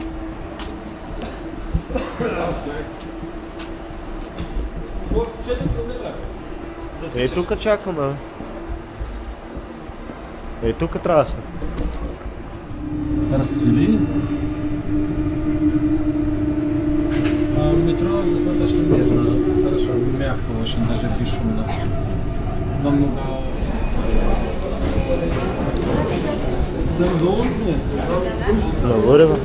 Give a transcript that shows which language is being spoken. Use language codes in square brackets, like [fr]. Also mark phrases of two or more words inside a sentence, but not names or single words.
[bg] Ей, тук чакаме. Ей, тук трябва да сме. Разцвели. Метро достатъчно нежно, [ru] хорошо, мягко очень, даже бесшумно. Намного... [bg] За удоволствие? Нагоре, бе.